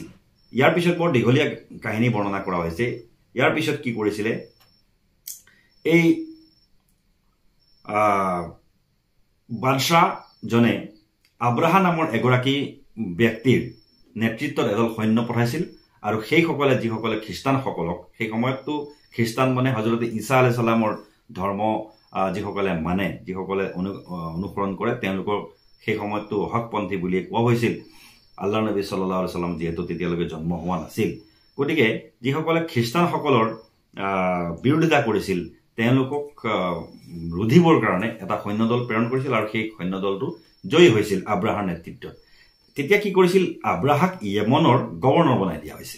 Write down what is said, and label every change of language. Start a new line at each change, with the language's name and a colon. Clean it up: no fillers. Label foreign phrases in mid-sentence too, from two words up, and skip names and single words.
Assamese: ইয়াৰ পিছত বৰ দীঘলীয়া কাহিনী বৰ্ণনা কৰা হৈছে। ইয়াৰ পিছত কি কৰিছিলে, এই বাদশ্বাহজনে আব্ৰাহা নামৰ এগৰাকী ব্যক্তিৰ নেতৃত্বত এদল সৈন্য পঠাইছিল আৰু সেইসকলে যিসকলে খ্ৰীষ্টানসকলক, সেই সময়ততো খ্ৰীষ্টান মানে হজৰত ঈছা
Arabic: عليه السلام
Assamese: ধৰ্ম যিসকলে মানে, যিসকলে অনুসৰণ কৰে, তেওঁলোকক সেই সময়ততো হকপন্থী বুলিয়ে কোৱা হৈছিল। আল্লাহ নবী
Arabic: صلى الله عليه وسلم
Assamese: যিহেতু তেতিয়ালৈকে জন্ম হোৱা নাছিল, গতিকে যিসকলে খ্ৰীষ্টানসকলৰ বিৰোধিতা কৰিছিল তেওঁলোকক ৰুধিবৰ কাৰণে এটা সৈন্যদল প্ৰেৰণ কৰিছিল আৰু সেই সৈন্যদলটো জয়ী হৈছিল আব্ৰাহাৰ নেতৃত্বত। তেতিয়া কি কৰিছিল, আব্ৰাহাক য়েমনৰ গভৰ্ণৰ বনাই দিয়া হৈছিল।